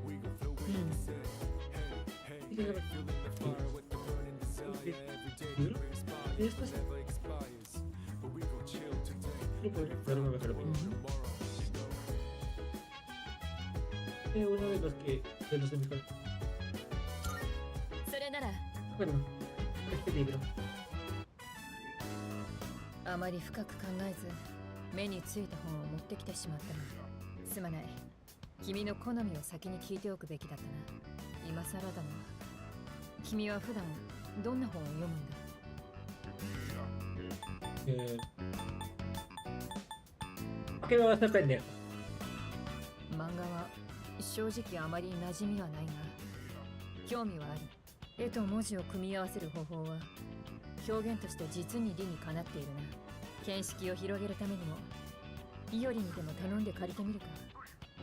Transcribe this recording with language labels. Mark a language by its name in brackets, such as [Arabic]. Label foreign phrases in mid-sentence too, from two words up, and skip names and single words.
[Spanish] Esto es... No podría dar una mejor opinión. Uno de los que... de los de mi cuerpo. Bueno, este libro. [Japanese] あまり深く考えず目についた本を持ってきてしまったのすまない。君の好みを先に聞いておくべきだったな。今更だな。君は普段どんな本を読むんだ？ [Spanish] ¿Qué me vas a aprender? [Japanese] 漫画は正直あまり馴染みはないが興味はある。絵と文字を組み合わせる方法は表現として実に理にかなっているな。見識を広げるためにもイオリにでも頼んで借りてみるか。